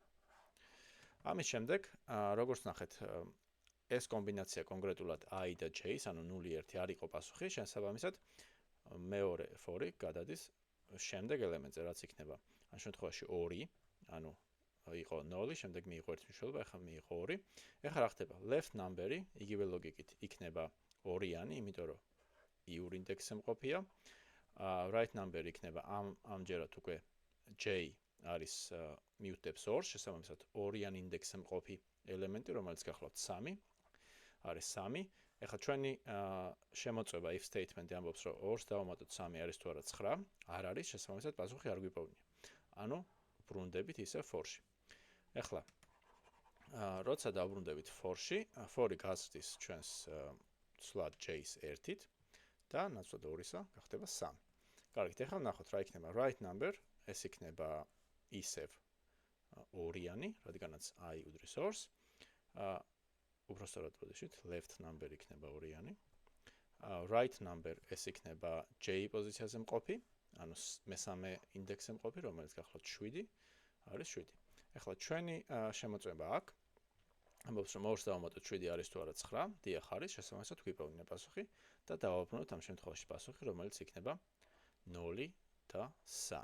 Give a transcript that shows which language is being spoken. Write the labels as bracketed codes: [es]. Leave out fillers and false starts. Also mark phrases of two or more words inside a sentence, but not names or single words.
[ka] ამის შემდეგ, როგორც ნახეთ, ეს კომბინაცია კონკრეტულად i და j-ს, ანუ 0-1 არ იყო პასუხი, შესაბამისად, მეორე for-ი გადადის შემდეგ ელემენტზე, რაც იქნება ამ შემთხვევაში 2, ანუ იყო 0, შემდეგ მიიღო 1 მნიშვნელობა, ახლა მიიღო 2. ეხლა რა ხდება? [en] left number- [ka] ი იგივე ლოგიკით იქნება 2-იანი, იმიტომ რომ i-ურ ინდექსზე მყოფია. [en] right number [ka] იქნება ამჯერად უკვე j არის მიუთდებს 2, შესაბამისად 2-იან ინდექსზე მყოფი ელემენტი, რომელიც გახლავთ 3, არის 3. ეხლა ჩვენი შემოწმება [en] if statement- [ka] ი ამბობს, რომ 2-ს დავუმატოთ 3 არის თუ არა 9, არ არის, შესაბამისად პასუხი არ გვიპოვნია. ანუ ბრუნდებით ისე for-ში. ეხლა როცა დავბრუნდებით for-ში, for-ი გაზრდის ჩვენს ცვლად j-ს 1-ით და ნაცვლად 2-ისა გახდება 3. კარგით, ეხლა ვნახოთ რა იქნება [en] right number, [ka] ეს იქნება ისევ 2-იანი, რადგანაც i უდრის 2-ს. უბრალოდ პოზიციით [en] left number [ka] იქნება 2-იანი. [en] right number [ka] ეს იქნება j პოზიციაზე მყოფი, ანუ მესამე ინდექსზე მყოფი, რომელიც გახლავთ 7, არის 7. ეხლა ჩვენი შემოწმება აქ ამბობს, რომ 2-ს დავუმატოთ 7 არის თუ არა 9, დიახ არის, შესაბამისად გვიპოვნა პასუხი და დავაბრუნოთ ამ შემთხვევაში პასუხი, რომელიც იქნება 0 და 3.